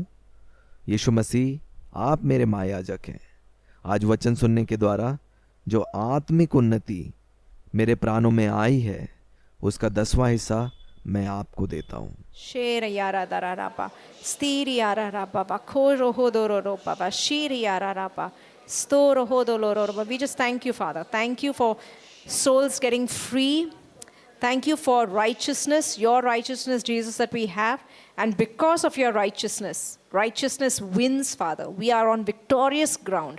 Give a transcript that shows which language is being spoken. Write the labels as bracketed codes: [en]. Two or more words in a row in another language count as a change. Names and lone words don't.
[hi] यीशु मसीह आप मेरे महायाजक हैं। आज वचन सुनने के द्वारा जो आत्मिक उन्नति मेरे प्राणों में आई है उसका 10वां हिस्सा मैं आपको देता हूँ। शेर यारा दरा रापा स्थिर यारा रापा बखो रोहो दोरो रोपा बा शीर यारा रापा sto roho dolo roba. [en] We just thank you, Father. Thank you for souls getting free. Thank you for righteousness, your righteousness, Jesus, that we have. And because of your righteousness, righteousness wins, Father. We are on victorious ground.